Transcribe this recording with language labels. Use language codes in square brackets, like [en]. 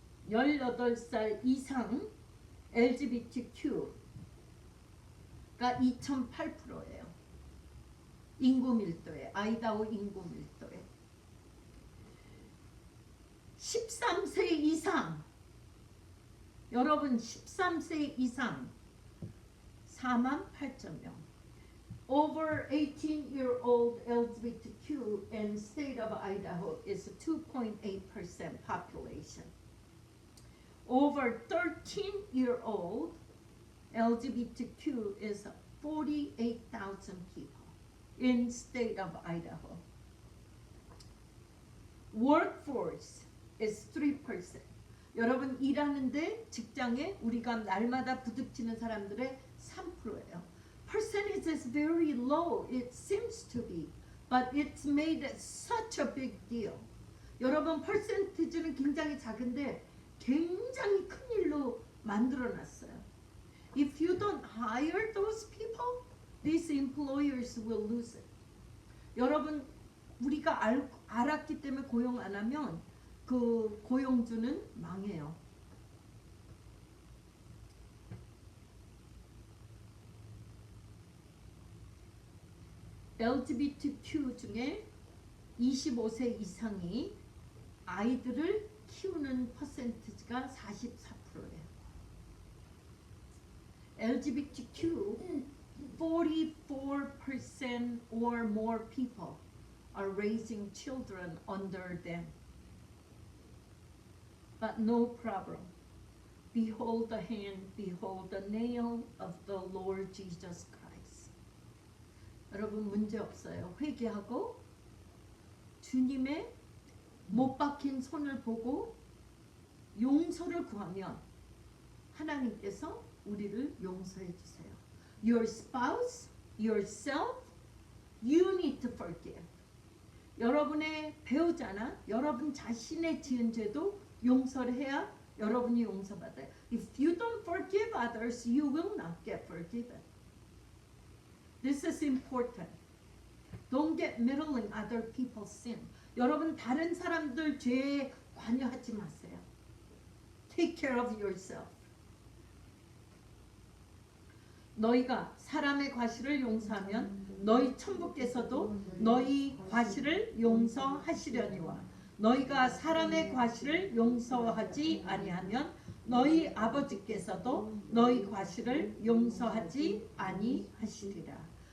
[ko] 18살 이상 LGBTQ가 2.8%예요. 인구 밀도에, 아이다호 인구 밀도에. 13세 이상, 여러분 13세 이상 48,000명. [en] Over 18-year-old LGBTQ in state of Idaho is 2.8% population. Over 13-year-old LGBTQ is 48,000 people in state of Idaho. workforce is 3%. [ko] 여러분 일하는데 직장에 우리가 날마다 부딪히는 사람들의 3%예요. [en] Percentage is very low. It seems to be, but it's made such a big deal. [ko] 여러분 퍼센티지는 굉장히 작은데 굉장히 큰 일로 만들어놨어요. [en] If you don't hire those people, these employers will lose it. [ko] 여러분 우리가 알았기 때문에 고용 안 하면 그 고용주는 망해요. LGBTQ 중에 25세 이상이 아이들을 키우는 퍼센티지가 44%예요. [en] LGBTQ 44% or more people are raising children under them. But no problem. Behold the hand, behold the nail of the Lord Jesus Christ. [ko] 여러분 문제 없어요. 회개하고 주님의 못 박힌 손을 보고 용서를 구하면 하나님께서 우리를 용서해 주세요. [en] Your spouse, yourself, you need to forgive. [ko] 여러분의 배우자나 여러분 자신의 지은 죄도 용서를 해야 여러분이 용서받아요. [en] If you don't forgive others, you will not get forgiven. This is important. Don't get meddling other people's sin. [ko] 여러분 다른 사람들 죄에 관여하지 마세요. [en] Take care of yourself. [ko] 너희가 사람의 과실을 용서하면 너희 천부께서도 너희 과실을 용서하시려니와 너희가 사람의 과실을 용서하지 아니하면 너희 아버지께서도 너희 과실을 용서하지 아니하시리라.